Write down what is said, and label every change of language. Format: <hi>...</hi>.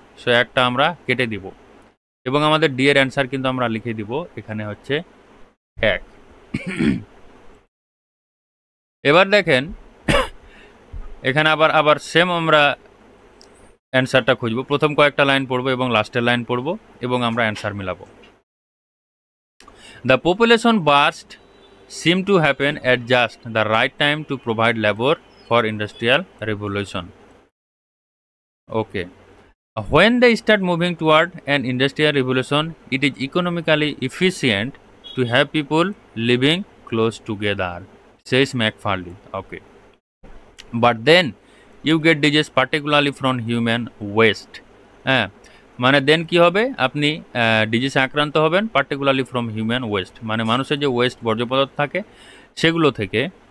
<bn>So একটা আমরা কেটে দিব এবং আমাদের ডি এর অ্যান্সার কিন্তু আমরা লিখে দিব এখানে হচ্ছে 1। এবার দেখেন এখানে আবার সেম আমরা অ্যান্সারটা খুঁজব, প্রথম কয়েকটা লাইন পড়বো এবং লাস্টের লাইন পড়বো এবং আমরা answer মিলাবো।</bn> <en>The population burst seem to happen at just the right time to provide labor for industrial revolution. Okay, when they start moving toward an industrial revolution, it is economically efficient to have people living close together, says McFarlane. Okay, but then you get disease particularly from human waste.</en> <bn>মানে দেন কি হবে, আপনি ডিজিজে আক্রান্ত হবেন</bn> <en>particularly from human waste,</en> <bn>মানে মানুষের যে West বর্জ্য পদার্থ থাকে সেগুলো থেকে।</bn>